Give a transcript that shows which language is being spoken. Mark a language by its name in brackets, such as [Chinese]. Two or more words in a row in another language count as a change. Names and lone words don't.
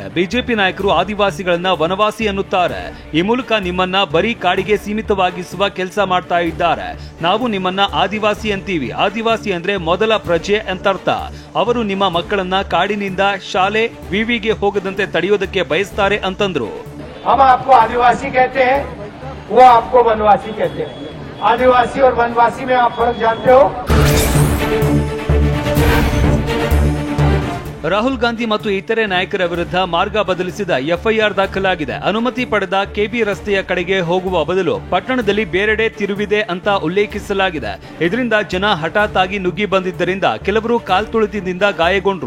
[Kannada] ಬಿಜೆಪಿ ನಾಯಕರು ಆದಿವಾಸಿಗಳನ್ನ ವನವಾಸಿ ಅನ್ನುತ್ತಾರೆ. ಈ ಮೂಲಕ ನಿಮ್ಮನ್ನ ಬರೀ ಕಾಡಿಗೆ ಸೀಮಿತವಾಗಿಸುವ ಕೆಲಸ ಮಾಡ್ತಾ ಇದ್ದಾರೆ. ನಾವು ನಿಮ್ಮನ್ನ ಆದಿವಾಸಿ ಅಂತೀವಿ. ಆದಿವಾಸಿ ಅಂದ್ರೆ ಮೊದಲ ಪ್ರಜೆ ಅಂತರ್ಥ. ಅವರು ನಿಮ್ಮ ಮಕ್ಕಳನ್ನ ಕಾಡಿನಿಂದ ಶಾಲೆ ವಿವಿಗೆ ಹೋಗದಂತೆ ತಡೆಯೋದಕ್ಕೆ ಬಯಸ್ತಾರೆ ಅಂತಂದ್ರು. [Hindi] हम आपको आदिवासी कहते हैं, वो आपको वनवासी कहते हैं. आदिवासी और वनवासी में आप फर्क जानते हो? [Kannada] ರಾಹುಲ್ ಗಾಂಧಿ ಮತ್ತು ಇತರೆ ನಾಯಕರ ವಿರುದ್ಧ ಮಾರ್ಗ ಬದಲಿಸಿದ ಎಫ್ಐಆರ್ ದಾಖಲಾಗಿದೆ. ಅನುಮತಿ ಪಡೆದ ಕೆಬಿ ರಸ್ತೆಯ ಕಡೆಗೆ ಹೋಗುವ ಬದಲು ಪಟ್ಟಣದಲ್ಲಿ ಬೇರೆಡೆ ತಿರುವಿದೆ ಅಂತ ಉಲ್ಲೇಖಿಸಲಾಗಿದೆ. ಇದರಿಂದ ಜನ ಹಠಾತ್ ಆಗಿ ನುಗ್ಗಿ ಬಂದಿದ್ದರಿಂದ ಕೆಲವರು ಕಾಲ್ತುಳಿತದಿಂದ ಗಾಯಗೊಂಡ್ರು.